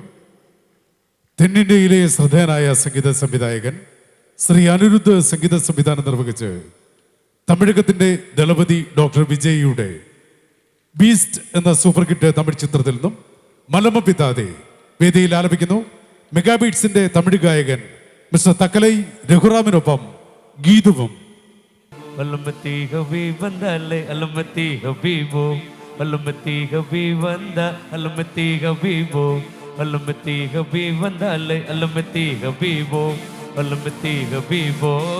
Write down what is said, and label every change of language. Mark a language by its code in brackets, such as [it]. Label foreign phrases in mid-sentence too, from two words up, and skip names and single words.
[ml] തെന്നിന്ത്യയിലെ ശ്രദ്ധേയനായ സംഗീത സംവിധായകൻ ശ്രീ അനിരുദ്ധ് സംഗീത സംവിധാനം നിർവഹിച്ച് തമിഴകത്തിന്റെ ദളപതി ഡോക്ടർ വിജയിയുടെ ബീസ്റ്റ് എന്ന [en] super hit [ml] തമിഴ് ചിത്രത്തിൽ നിന്നും മലമ പിതാതെ വേദിയിൽ ആലപിക്കുന്നു മെഗാബീറ്റ്സിന്റെ തമിഴ് ഗായകൻ മിസ്റ്റർ തക്കലൈ രഘുറാമിനൊപ്പം ഗീതുവും. அலமத்தி ஹபி வந்தாலே அலமத்தி ஹபீபோ அலமத்தி ஹபி வந்தா அலமத்தி ஹபீபோ அலமத்தி ஹபி வந்தாலே அலமத்தி ஹபீபோ அலமத்தி ஹபீபோ